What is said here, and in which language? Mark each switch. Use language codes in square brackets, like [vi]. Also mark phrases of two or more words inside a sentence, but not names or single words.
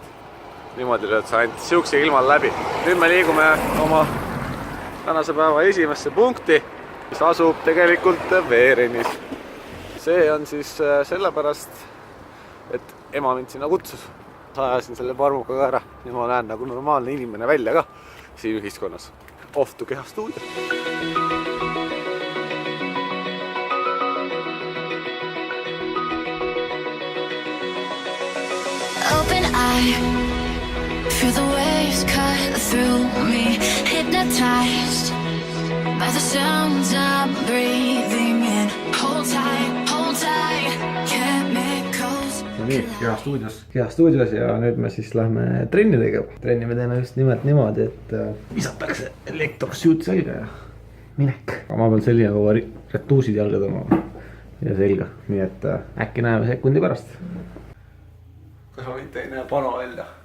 [et] Niimoodi lööd sa ainult siukse ilmal läbi. Nüüd me liigume oma tänase päeva esimesse punkti, mis asub tegelikult Veerenis. See on siis sellepärast, et ema mind sinna kutsus. Ajasin selle parmuka ka ära ja ma näen nagu normaalne inimene välja ka siin ühiskonnas. [en] Off to Keha stuudio. Open eye, feel the waves cut through me, hypnotized by the sounds I'm breathing in. Hold tight, chemicals. [et] No nii, Keha stuudios ja nüüd me siis lähme trenni tegema. Trenni me teeme just nimelt niimoodi, et visatakse elektrosuit selga ja minek. Ma pean selline kogu retuusid jalga tõmbama ja selga, nii et äkki näeme sekundi pärast. Kas ma mitte ei näe pano välja?